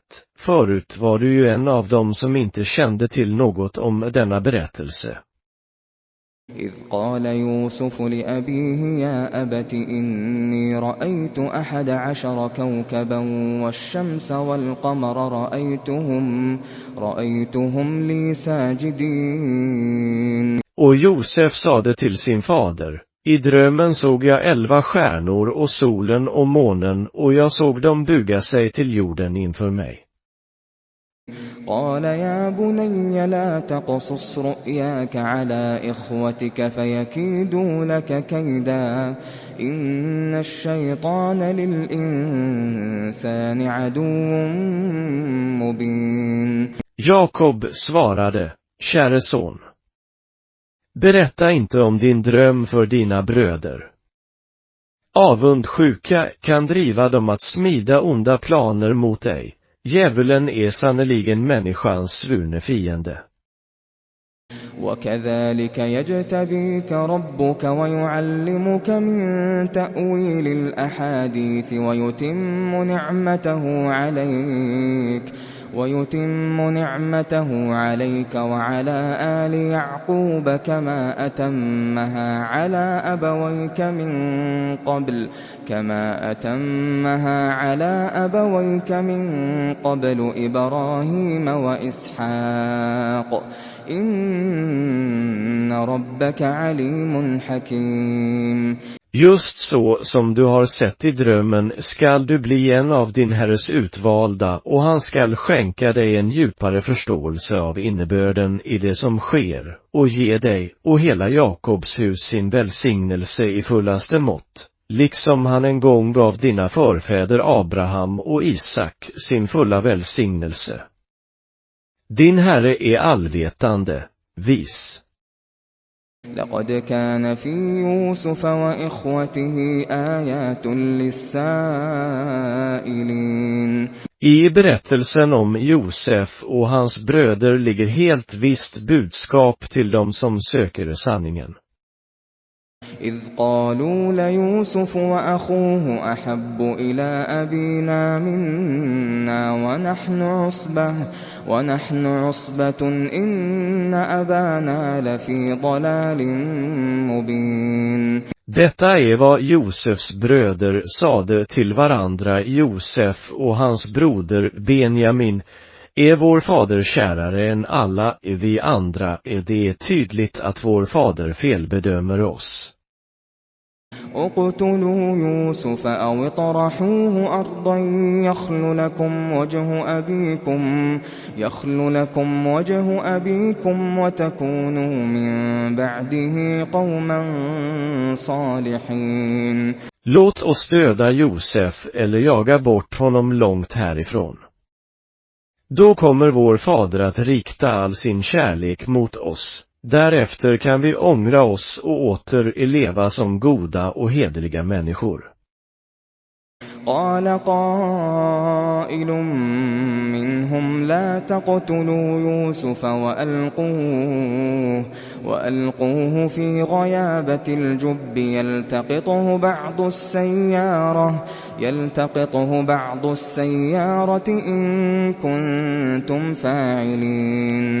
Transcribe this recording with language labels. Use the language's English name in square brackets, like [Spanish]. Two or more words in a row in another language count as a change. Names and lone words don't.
[Swedish] Förut var du ju en av dem som inte kände till något om denna berättelse. [Arabic] إذ قال يوسف لأبيه يا أبت إني رأيت 11 كوكبا والشمس والقمر رأيتهم لي ساجدين. [Swedish] Och Josef sade till sin fader: I drömmen såg jag 11 stjärnor och solen och månen, och jag såg dem buga sig till jorden inför mig. [Arabic] قال يا بني لا تقصص رؤياك على إخوتك فيكيدوا لك كيدا إن الشيطان للإنسان عدو مبين. [Swedish] Jakob svarade: Käre son, berätta inte om din dröm för dina bröder. Avundsjuka kan driva dem att smida onda planer mot dig. Djävulen är sannoliken människans svurne fiende. [Arabic] وكذلك يجتبيك ربك ويعلمك من تأويل الأحاديث ويتم نعمته عليك وعلى آل يعقوب كما أتمها على أبويك من قبل إبراهيم وإسحاق إن ربك عليم حكيم. [Swedish] Just så som du har sett i drömmen skall du bli en av din Herres utvalda, och han skall skänka dig en djupare förståelse av innebörden i det som sker, och ge dig och hela Jakobs hus sin välsignelse i fullaste mått, liksom han en gång gav dina förfäder Abraham och Isak sin fulla välsignelse. Din Herre är allvetande, vis. [Arabic] لقد كان في يوسف وإخوته آيات للسائلين. [Swedish] I berättelsen om Josef och hans bröder ligger helt visst budskap till dem som söker sanningen. [Arabic] إذ قالوا ليوسف وأخوه أحب إلى أبينا منا ونحن عصبة إن أبانا لفي ضلال مبين. [Swedish] Detta är vad Josefs bröder sade till varandra. Josef och hans broder Benjamin: Är vår fader kärare än alla vi andra, är det tydligt att vår fader felbedömer oss. [Arabic] اقتلوا يوسف أو اطرحوه أرضا يخل لكم وجه أبيكم وتكونوا من بعده قوما صالحين. [Swedish] Låt oss döda Josef eller jaga bort honom långt härifrån. Då kommer vår fader att rikta all sin kärlek mot oss. Därefter kan vi ångra oss och åter leva som goda och hederliga människor. [Arabic] قال قائل منهم لا تقتلوا يوسف وألقوه في غيابة الجب يلتقطه بعض السيارة إن كنتم فاعلين.